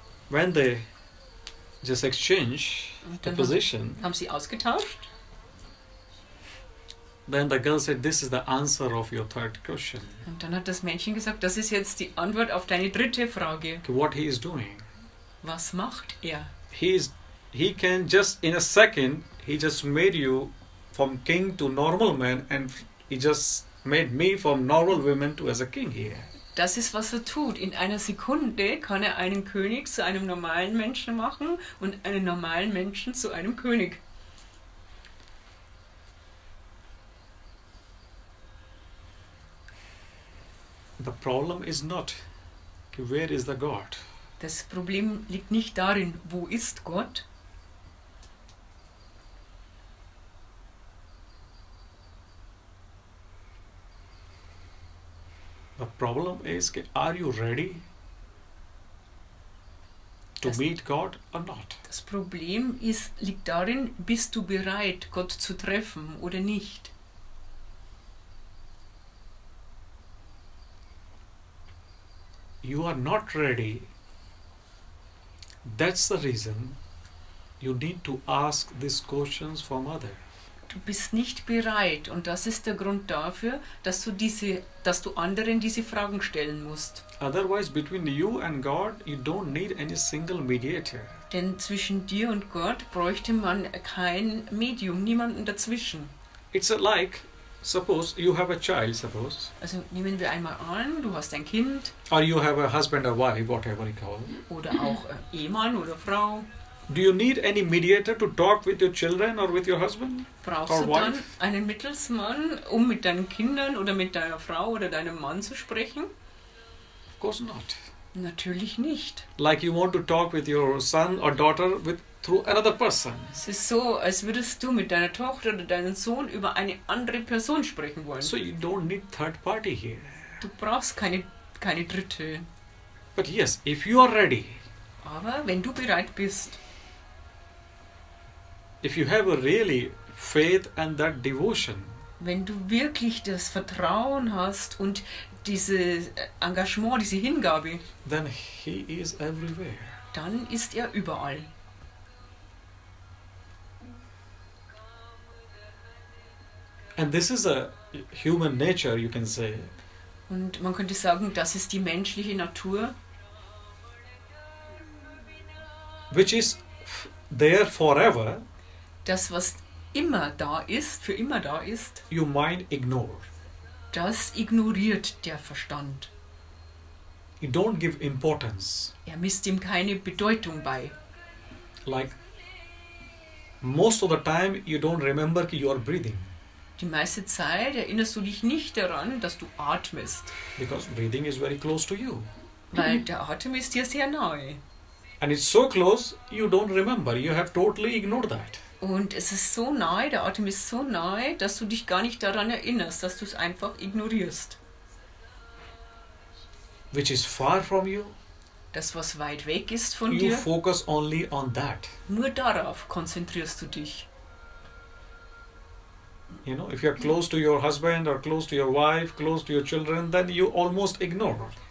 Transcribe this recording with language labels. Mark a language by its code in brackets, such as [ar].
[en] When they just exchange the position, [de] haben sie ausgetauscht. [en] then the girl said, this is the answer of your third question. [de] Und dann hat das Mädchen gesagt, das ist jetzt die Antwort auf deine dritte Frage. [en] Okay, what he is doing? [de] Was macht er? [en] He can just in a second, he just made you from king to normal man, and he just made me from normal woman to as a king here. [de] Das ist, was er tut. In einer Sekunde kann er einen König zu einem normalen Menschen machen und einen normalen Menschen zu einem König. [en] The problem is not, where is the God? [de] Das Problem liegt nicht darin, wo ist Gott? [en] The problem is, are you ready to meet God or not? [de] Das Problem liegt darin, bist du bereit, Gott zu treffen oder nicht? [en] You are not ready. That's the reason you need to ask these questions from others. [de] Du bist nicht bereit und das ist der Grund dafür, dass du anderen diese Fragen stellen musst. [en] Otherwise, between you and God, you don't need any single mediator. [de] Denn zwischen dir und Gott bräuchte man kein Medium, niemanden dazwischen. [en] It's like, suppose you have a child, suppose, [de] Also nehmen wir einmal an, du hast ein Kind [en] or you have a husband or wife, whatever you call it. [de] oder auch Ehemann oder Frau. [en] Do you need any mediator to talk with your children or with your husband? [de] Brauchst [en] Or [de] du dann [en] wife? [de] einen Mittelsmann, um mit deinen Kindern oder mit deiner Frau oder deinem Mann zu sprechen? [en] Of course not. [de] Natürlich nicht. [en] Like you want to talk with your son or daughter through another person. [de] Es ist so, als würdest du mit deiner Tochter oder deinem Sohn über eine andere Person sprechen wollen. [en] So you don't need third party here. [de] Du brauchst keine Dritte. [en] But yes, if you are ready, [de] Aber wenn du bereit bist, [en] if you have a really faith and that devotion, [de] wenn du wirklich das Vertrauen hast und dieses Engagement, diese Hingabe, [en] then He is everywhere. [de] dann ist er überall. [en] And this is a human nature, you can say. [de] Und man könnte sagen, das ist die menschliche Natur, [en] Which is there forever, [de] das, was immer da ist, für immer da ist, [en] you mind ignore. [de] das ignoriert der Verstand. [en] You don't give importance. [de] Er misst ihm keine Bedeutung bei. [en] Like most of the time you don't remember you are breathing, [de] Die meiste Zeit erinnerst du dich nicht daran, dass du atmest, [en] because breathing is very close to you. [de] weil der Atem ist dir sehr nahe. [en] And it's so close you don't remember. You have totally ignored that. [de] Und es ist so nahe, der Atem ist so nahe, dass du dich gar nicht daran erinnerst, dass du es einfach ignorierst. [en] Which is far from you, [de] Das, was weit weg ist von [en] you [de] dir, [en] focus only on that. [de] nur darauf konzentrierst du dich. [en] You know, if you are close to your husband or close to your wife, close to your children, then you almost ignore.